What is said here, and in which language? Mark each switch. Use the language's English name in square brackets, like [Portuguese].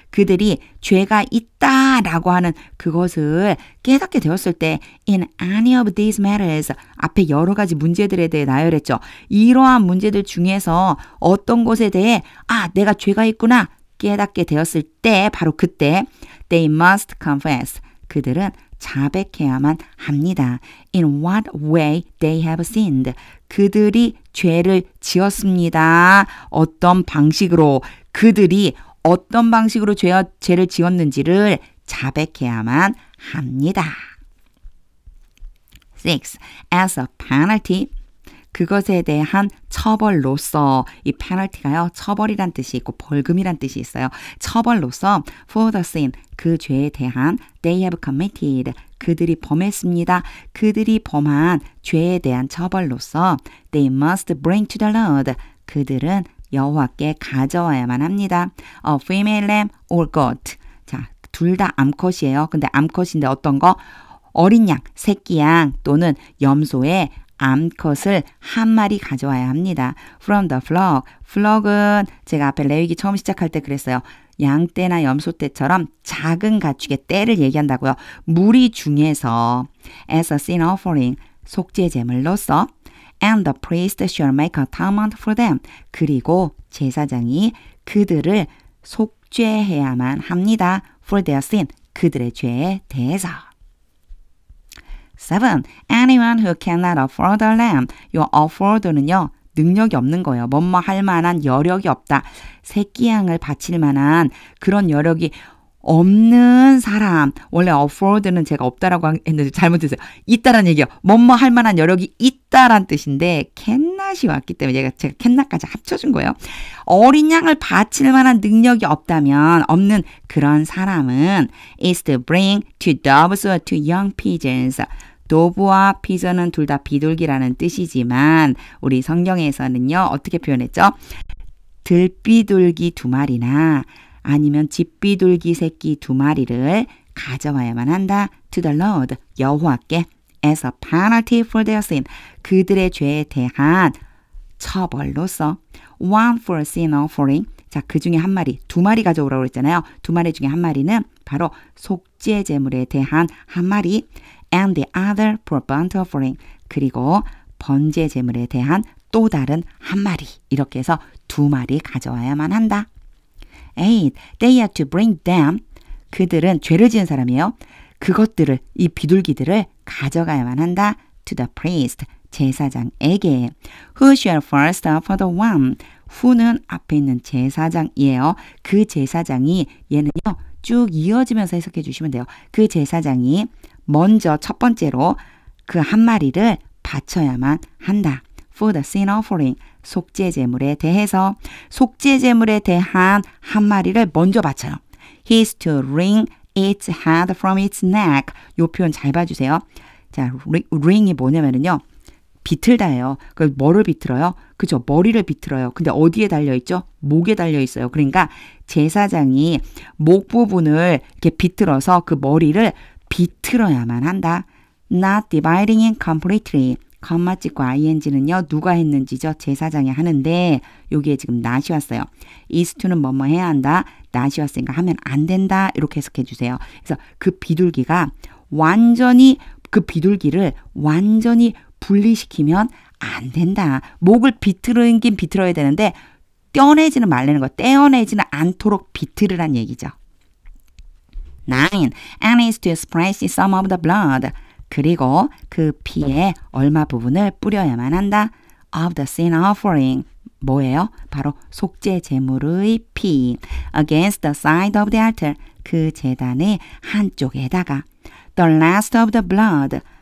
[Korean] 그들이 죄가 있다라고 하는 그것을 깨닫게 되었을 때 [English] in any of these matters [Korean] 앞에 여러 가지 문제들에 대해 나열했죠. 이러한 문제들 중에서 어떤 것에 대해 내가 죄가 있구나 깨닫게 되었을 때 바로 그때 [English] they must confess [Korean] 그들은 자백해야만 합니다. [English] In what way they have sinned. [Korean] 그들이 죄를 지었습니다. 어떤 방식으로 그들이 어떤 방식으로 죄를 지었는지를 자백해야만 합니다. [English] 6. As a penalty. [Korean] 그것에 대한 처벌로서 이 페널티가요. 처벌이란 뜻이 있고 벌금이란 뜻이 있어요. 처벌로서 [English] for the sin [Korean] 그 죄에 대한 [English] they have committed [Korean] 그들이 범했습니다. 그들이 범한 죄에 대한 처벌로서 [English] they must bring to the Lord [Korean] 그들은 여호와께 가져와야만 합니다. [English] A female lamb or goat [Korean] 자, 둘 다 암컷이에요. 근데 암컷인데 어떤 거? 어린 양, 새끼 양 또는 염소의 암컷을 한 마리 가져와야 합니다. [English] From the flock. [Korean] flock은 제가 앞에 레위기 처음 시작할 때 그랬어요. 양떼나 염소떼처럼 작은 가축의 떼를 얘기한다고요. 무리 중에서 [English] as a sin offering [Korean] 속죄 제물로서 [English] and the priest shall make atonement for them. [Korean] 그리고 제사장이 그들을 속죄해야만 합니다. [English] for their sin. [Korean] 그들의 죄에 대해서. 7. [English] Anyone who cannot afford a lamb. [Korean] 요 afford는요. 능력이 없는 거예요. 뭐뭐 할 만한 여력이 없다. 새끼 양을 바칠 만한 그런 여력이 없는 사람. 원래 afford는 제가 없다라고 했는데 잘못했어요. 있다라는 얘기요. 뭐뭐 할 만한 여력이 있다란 뜻인데 캔낫이 왔기 때문에 제가 캔낫까지 합쳐준 거예요. 어린 양을 바칠 만한 능력이 없다면 없는 그런 사람은 [English] is to bring two doves or two young pigeons. [Korean] 도브와 피전은 둘 다 비둘기라는 뜻이지만 우리 성경에서는요. 어떻게 표현했죠? 들비둘기 2마리나 아니면 집비둘기 새끼 2마리를 가져와야만 한다. [English] To the Lord, [Korean] 여호와께 [English] as a penalty for their sin. [Korean] 그들의 죄에 대한 처벌로서 [English] one for sin offering. [Korean] 자, 그 중에 한 마리, 2마리 가져오라고 했잖아요. 2마리 중에 한 마리는 바로 속죄 제물에 대한 한 마리 [English] and the other for burnt offering. [Korean] 그리고 번제 제물에 대한 또 다른 한 마리. 이렇게 해서 2마리 가져와야만 한다. [English] 8. They are to bring them. [Korean] 그들은 죄를 지은 사람이에요. 그것들을, 이 비둘기들을 가져가야만 한다. [English] To the priest. [Korean] 제사장에게. [English] Who shall first offer the one. [Korean] who는 앞에 있는 제사장이에요. 그 제사장이 얘는요. 쭉 이어지면서 해석해 주시면 돼요. 그 제사장이 먼저 첫 번째로 그 한 마리를 바쳐야만 한다. [English] For the sin offering. [Korean] 속죄 제물에 대해서 속죄 제물에 대한 한 마리를 먼저 바쳐요. [English] He is to wring its head from its neck. [Korean] 요 표현 잘 봐주세요. 자, ring이 뭐냐면요. 비틀다예요. 그 뭐를 비틀어요? 그죠? 머리를 비틀어요. 근데 어디에 달려있죠? 목에 달려있어요. 그러니까 제사장이 목 부분을 이렇게 비틀어서 그 머리를 비틀어야만 한다. [English] Not dividing it completely. [Korean] 컴마 찍고 ing는요. 누가 했는지죠? 제사장이 하는데 여기에 지금 not이 왔어요. is to는 뭐뭐 해야 한다. not이 왔으니까 하면 안 된다. 이렇게 해석해 주세요. 그래서 그 비둘기가 완전히 그 비둘기를 완전히 분리시키면 안 된다. 목을 비틀긴 비틀어야 되는데 떼어내지는 말라는 거. 떼어내지는 않도록 비틀으란 얘기죠. 9. [English] And is to splash some of the blood. [Korean] 그리고 그 피에 얼마 부분을 뿌려야만 한다. [English] Of the sin offering. [Korean] 뭐예요? 바로 속죄 제물의 피. [English] Against the side of the altar. [Korean] 그 제단의 한쪽에다가. [English] The last of the blood.